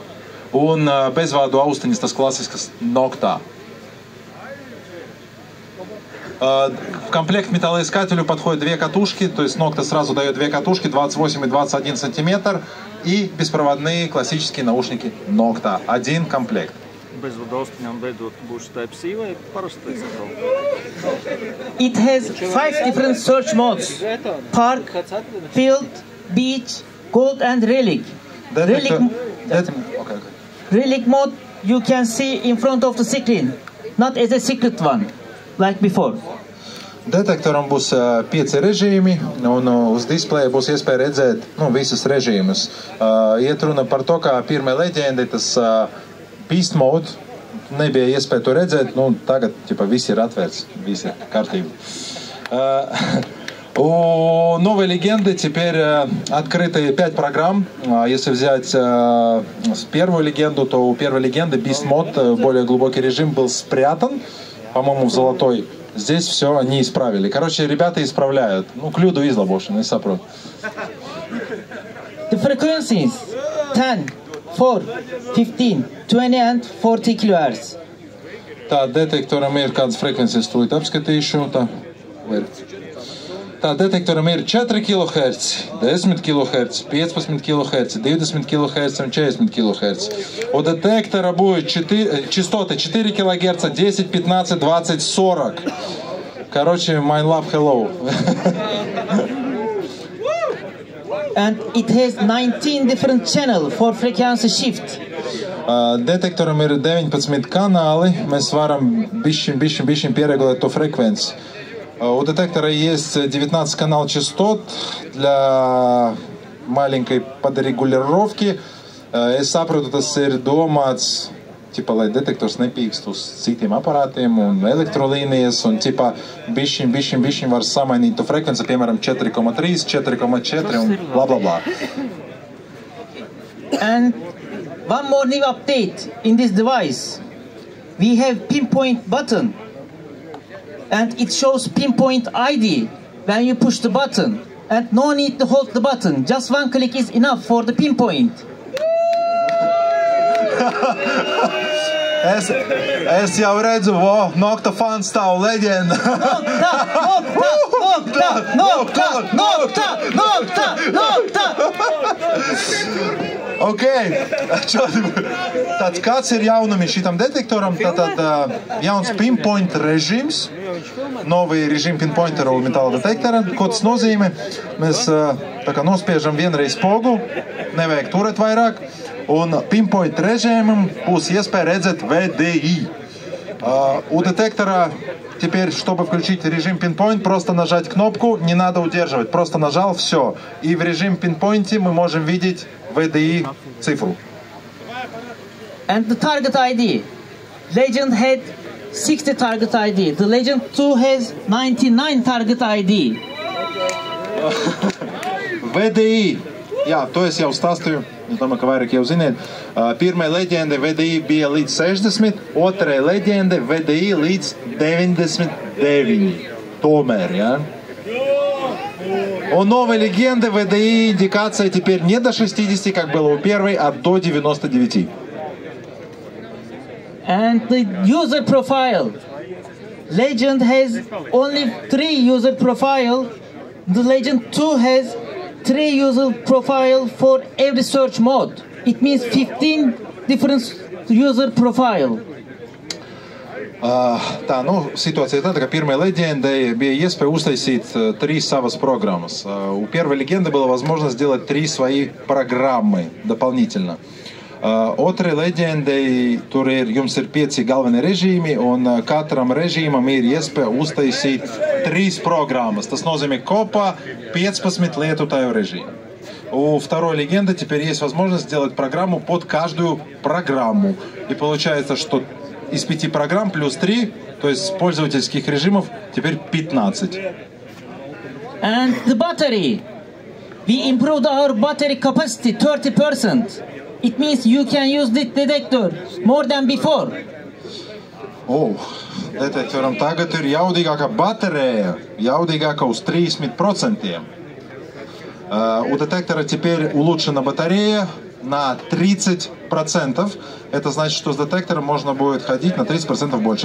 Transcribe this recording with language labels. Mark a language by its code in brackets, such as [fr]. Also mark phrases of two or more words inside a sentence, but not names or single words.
[lv] Un bezvādu austiņas, tas классiskas Nokta. [ru] В комплект металлоискателю подходят 2 катушки, то есть Nokta сразу дает 2 катушки, 28 и 21 сантиметр, и беспроводные классические наушники Nokta. Один комплект. [lv] Bezvadu austiņām beidzot būs Type-C vai parastais atkal? [en] It has 5 different search modes: Park, Field, Beach, Gold and Relic. Relic mode you can see in front of the screen, not as a secret one, like before. [lv] Detektoram būs 5 režīmi, un uz displeja būs iespēja redzēt visus režīmus. Iet runa par to, kā pirmā leģenda, tas Beast mode, nebija iespēja to redzēt, tagad viss ir atvērts, viss ir kārtībā. [ru] У новой легенды теперь открыты 5 программ. Если взять первую легенду, то у первой легенды Beast Mode, более глубокий режим, был спрятан, по-моему, в золотой. Здесь все они исправили. Короче, ребята исправляют. [lv] Kļūdu izlabošana, es saprotu. [en] The frequencies 10, 4, 15, 20 and 40 kHz. [lv] Tā detektoram ir kādas frekvences, tūlīt apskatīšu. Tā detektoram ir 4 kHz, 10 kHz, 15 kHz, 20 kHz un 40 kHz. [ru] У детектора будет частоты 4 кГц, 10, 15, 20, 40. Короче, [en] my love, hello. And it has 19 different channels for frequency shift. [lv] Detektoram ir 19 kanāli, mēs varam bišķiņ pieregulēt to фреквенцию. [ru] У детектора есть 19 канал частот для маленькой подрегулировки. [lv] Es saprotu, tas ir domāts, ķipa, lai detektors nepīkst uz citiem aparātiem un elektrolīnijas, un ķipa, bišķiņ var samainīt to frekvenci, piemēram, 4,3, 4,4 un bla bla bla. [en] And one more new update in this device. We have pinpoint button. And it shows pinpoint ID when you push the button. And no need to hold the button. Just one click is enough for the pinpoint. [lv] Es jau redzu, Nokta fans stāv leģenda. Nokta! Ok, tad kāds ir jaunumi šitam detektoram? Tātad jauns pinpoint režīms, [ru] новый режим [lv] pinpointera un metāla detektora. Ko tas nozīmē? Mēs tā kā nospiežam vienreiz pogu, nevajag turēt vairāk, un pinpoint režīmam būs iespēja redzēt VDI. [ru] У детектора теперь, чтобы включить режим pinpoint, просто нажать кнопку, не надо удерживать, просто нажал, все. И в режим pinpoint мы можем видеть VDI цифру. [en] And the target ID. Legend had 60 target ID. The Legend 2 has 99 target ID. [lv] VDI. Jā, to es jau stāstīju. Es domāju, ka vairāk jau ziniet. Pirmajai leģendai VDI bija līdz 60, otrajai leģendai VDI līdz 99. Tomēr, ja? [ru] У новой легенды VDI индикация теперь не до 60, как было у первой, а до 99. [en] And the user profile. Legend has only 3 user profile. The Legend 2 has 3 user profile for every search mode. It means 15 different user profile. [lv] Tā, situācija tāda, ka [ru] первой легендой [lv] bija iespēja uztaisīt 3 savas программas. [ru] У первой легенды была возможность сделать 3 свои программы дополнительно. [lv] Otrai leģendai tur jums ir 5 galvenie režīmi, un katram režīmam ir iespēja uztaisīt 3 программas. Tas nozīmē kopā 15 lietotāju režīmu. [ru] У второй легенды теперь есть возможность сделать программу под каждую программу. И получается, что из 5 программ плюс 3, то есть пользовательских режимов, теперь 15. [en] And the battery. We improved our battery capacity 30%. It means you can use the detector more than before. [lv] Detektoram tagad ir jaudīgāka baterija, jaudīgāka uz 30%. [ru] У детектора теперь улучшена батарея на 30%. Это значит, что с детектором можно будет ходить на 30% больше.